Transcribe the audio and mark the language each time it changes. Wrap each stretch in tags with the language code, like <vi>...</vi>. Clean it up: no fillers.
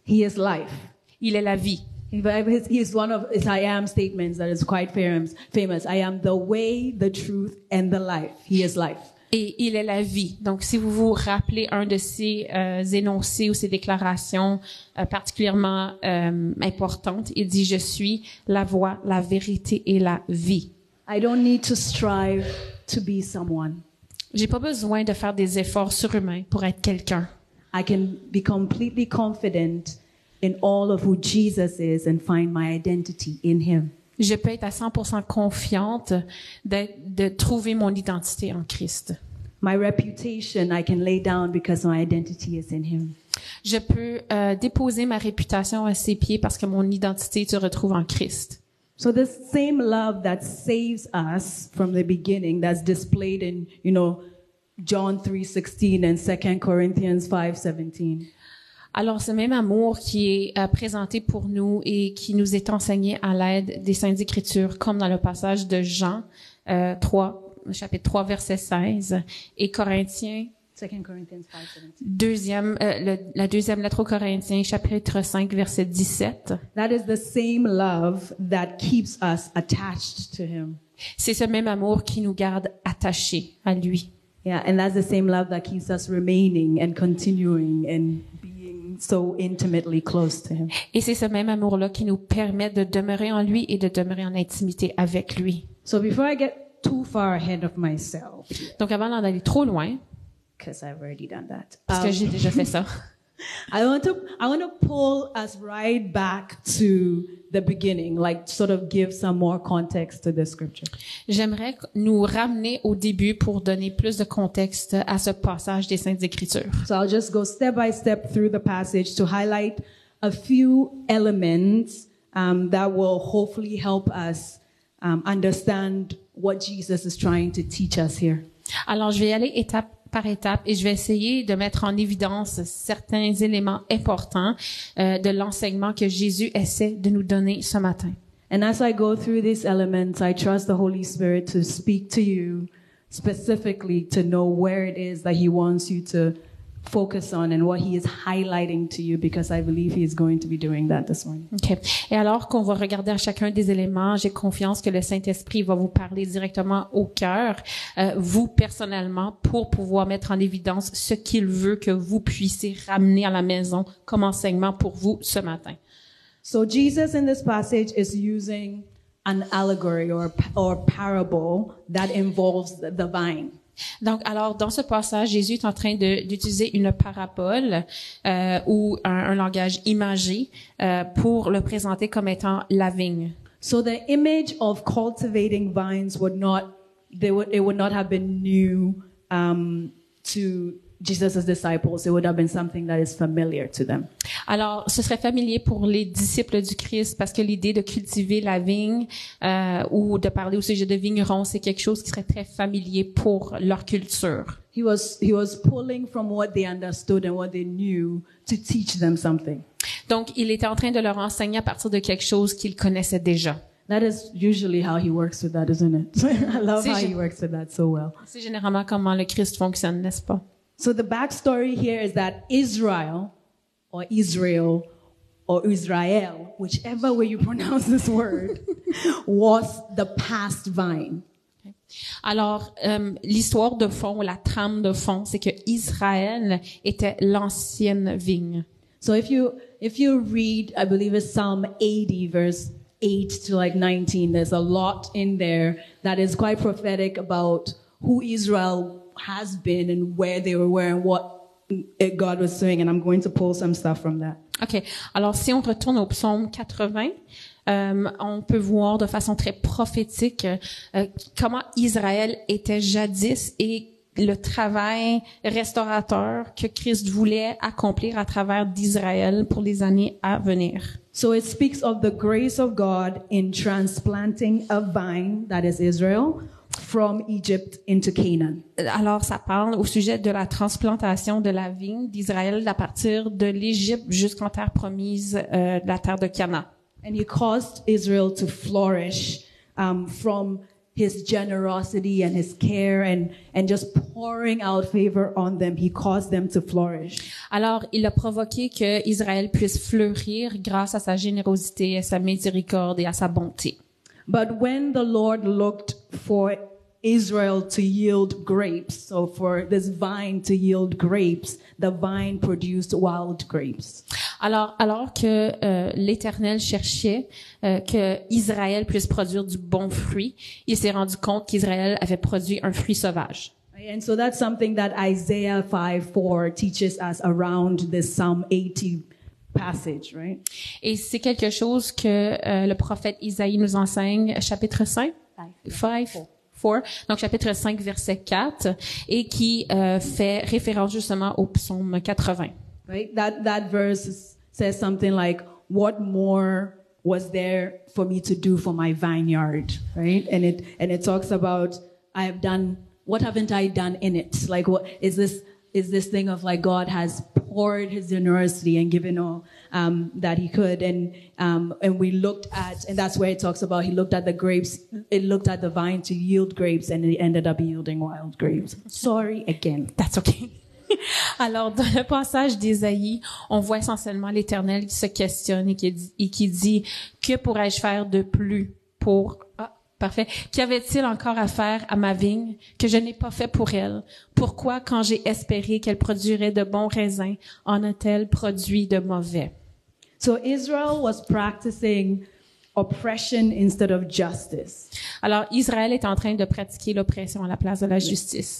<en>He is life.</en> <fr>Il est la vie.</fr> <en>He is one of his I am statements that is quite famous. I am the way, the truth, and the life. He is life.</en> <fr>Et il est la vie. Donc, si vous vous rappelez un de ces énoncés ou ces déclarations particulièrement importantes, il dit « Je suis la voie, la vérité et la vie ».</fr> <en>I don't need to strive to be someone.</en> <fr>J'ai pas besoin de faire des efforts surhumains pour être quelqu'un.</fr> <en>I can be completely confident in all of who Jesus is and find my identity in him.</en> <fr>Je peux être à 100% confiante de trouver mon identité en Christ.</fr> <en>My reputation I can lay down because my identity is in him.</en> <fr>Je peux déposer ma réputation à ses pieds parce que mon identité se retrouve en Christ.</fr> <en>So this same love that saves us from the beginning, that's displayed in, John 3:16 and 2 Corinthians 5:17.</en> <fr>Alors, ce même amour qui est présenté pour nous et qui nous est enseigné à l'aide des Saintes Écritures, comme dans le passage de Jean 3, chapitre 3, verset 16, et Corinthiens,</fr> <en>2 Corinthians 5:17.</en> <fr>la deuxième lettre aux Corinthiens, chapitre 5, verset 17.</fr> <en>That is the same love that keeps us attached to him.</en> <fr>C'est ce même amour qui nous garde attachés à lui.</fr> <en>Yeah, and that's the same love that keeps us remaining and continuing and being so intimately close to him.</en> <fr>Et c'est ce même amour-là qui nous permet de demeurer en lui et de demeurer en intimité avec lui.</fr> <en>So before I get too far ahead of myself,</en> <fr>Donc avant d'en aller trop loin,</fr> <en>because I've already done that,</en> <fr>parce que j'ai déjà fait ça,</fr> <en>I want to pull us right back to the beginning, like sort of give some more context to the scripture.</en> <fr>j'aimerais nous ramener au début pour donner plus de contexte à ce passage des Saintes Écritures.</fr> <en>So I'll just go step by step through the passage to highlight a few elements that will hopefully help us understand what Jesus is trying to teach us here.</en> <fr>Alors, je vais y aller étape par étape et je vais essayer de mettre en évidence certains éléments importants de l'enseignement que Jésus essaie de nous donner ce matin.</fr> <en>And as I go through these elements, I trust the Holy Spirit to speak to you specifically to know where it is that He wants you to focus on and what He is highlighting to you, because I believe He is going to be doing that this morning. OK.</en> <fr>Et alors qu'on va regarder à chacun des éléments, j'ai confiance que le Saint-Esprit va vous parler directement au cœur, vous personnellement, pour pouvoir mettre en évidence ce qu'il veut que vous puissiez ramener à la maison comme enseignement pour vous ce matin.</fr> <en>So Jesus in this passage is using an allegory or parable that involves the vine.</en> <fr>Donc, alors, dans ce passage, Jésus est en train d'utiliser une parabole ou un langage imagé pour le présenter comme étant la vigne.</fr> <en>So the image of cultivating vines would not have been new to Jesus' disciples. It would have been something that is familiar to them.</en> <fr>Alors, ce serait familier pour les disciples du Christ parce que l'idée de cultiver la vigne ou de parler au sujet de vignerons, c'est quelque chose qui serait très familier pour leur culture.</fr> <en>He was pulling from what they understood and what they knew to teach them something.</en> <fr>Donc, il était en train de leur enseigner à partir de quelque chose qu'ils connaissaient déjà.</fr> <en>That is usually how he works with that, isn't it? I love how he works with that so well.</en> <fr>C'est généralement comment le Christ fonctionne, n'est-ce pas?</fr> <en>So the backstory here is that Israel, or Israel, or Israel, whichever way you pronounce this word, was the past vine.</en> <fr>Alors, l'histoire de fond, ou la trame de fond, c'est que Israël était l'ancienne vigne.</fr> <en>So if you read, I believe it's Psalm 80, verse 8 to like 19, there's a lot in there that is quite prophetic about who Israel has been and where they were and what God was doing, and I'm going to pull some stuff from that. OK.</en> <fr>Alors, si on retourne au psaume 80, on peut voir de façon très prophétique comment Israël était jadis et le travail restaurateur que Christ voulait accomplir à travers d'Israël pour les années à venir.</fr> <en>So it speaks of the grace of God in transplanting a vine, that is Israel, from Egypt into Canaan.</en> <fr>Alors, ça parle au sujet de la transplantation de la vigne d'Israël à partir de l'Égypte jusqu'en terre promise, la terre de Canaan.</fr> <en>And he caused Israel to flourish from his generosity and his care and just pouring out favor on them. He caused them to flourish.</en> <fr>Alors, il a provoqué que Israël puisse fleurir grâce à sa générosité, à sa miséricorde et à sa bonté.</fr> <en>But when the Lord looked for Israel to yield grapes, so for this vine to yield grapes, the vine produced wild grapes.</en> <fr>Alors que l'Éternel cherchait que Israël puisse produire du bon fruit, il s'est rendu compte qu'Israël avait produit un fruit sauvage.</fr> <en>And so that's something that Isaiah 5:4 teaches us around this Psalm 80 passage, right?</en> <fr>Et c'est quelque chose que le prophète Isaïe nous enseigne, chapitre 5, 4, donc chapitre 5, verset 4, et qui fait référence justement au psaume 80.</fr> <en>Right? That verse says something like, "What more was there for me to do for my vineyard?" Right? And it talks about, what haven't I done in it? Like, what is this thing of like God has poured his generosity and given all that he could, and we looked at, and that's where it talks about he looked at the grapes, it looked at the vine to yield grapes, and it ended up yielding wild grapes. Sorry again. That's okay.</en> <fr>Alors, dans le passage d'Ésaïe, on voit essentiellement l'Éternel qui se questionne et qui dit, que pourrais-je faire de plus pour Parfait. Qu'y avait-il encore à faire à ma vigne que je n'ai pas fait pour elle? Pourquoi, quand j'ai espéré qu'elle produirait de bons raisins, en a-t-elle produit de mauvais?</fr> <en>So Israel was practicing oppression instead of justice.</en> <fr>Alors, Israël est en train de pratiquer l'oppression à la place de la justice.</fr>